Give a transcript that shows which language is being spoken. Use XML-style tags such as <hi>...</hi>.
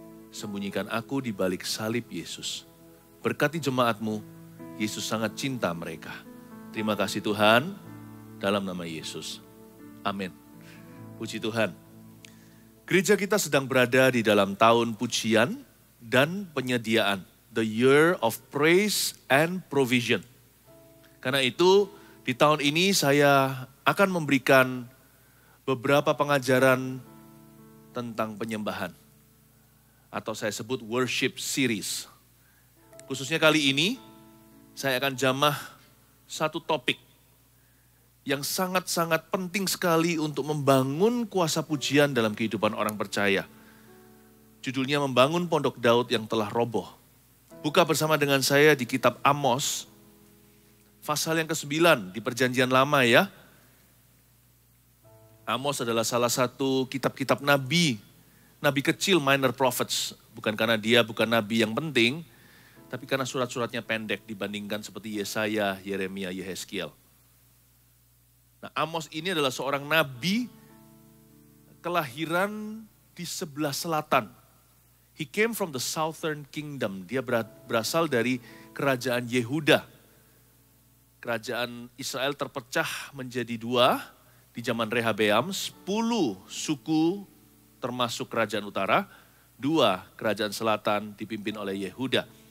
<id>Sembunyikan aku di balik salib Yesus. Berkati jemaat-Mu, Yesus sangat cinta mereka. Terima kasih Tuhan, dalam nama Yesus. Amin. Puji Tuhan. Gereja kita sedang berada di dalam tahun pujian dan penyediaan.</id> <en>The year of praise and provision.</en> <id>Karena itu, di tahun ini saya akan memberikan beberapa pengajaran tentang penyembahan. Atau saya sebut</id> <en>worship series.</en> <id>Khususnya kali ini, saya akan jamah satu topik yang sangat-sangat penting sekali untuk membangun kuasa pujian dalam kehidupan orang percaya. Judulnya Membangun Pondok Daud yang Telah Roboh. Buka bersama dengan saya di kitab Amos, pasal yang ke-9 di Perjanjian Lama ya. Amos adalah salah satu kitab-kitab nabi, nabi kecil,</id> <en>minor prophets.</en> <id>Bukan karena dia bukan nabi yang penting, tapi karena surat-suratnya pendek dibandingkan seperti Yesaya, Yeremia, Yehezkiel. Nah, Amos ini adalah seorang nabi kelahiran di sebelah selatan.</id> <en>He came from the southern kingdom.</en> <id>Dia berasal dari kerajaan Yehuda. Kerajaan Israel terpecah menjadi dua di zaman Rehabeam, 10 suku termasuk kerajaan utara, 2 kerajaan selatan dipimpin oleh Yehuda.</id>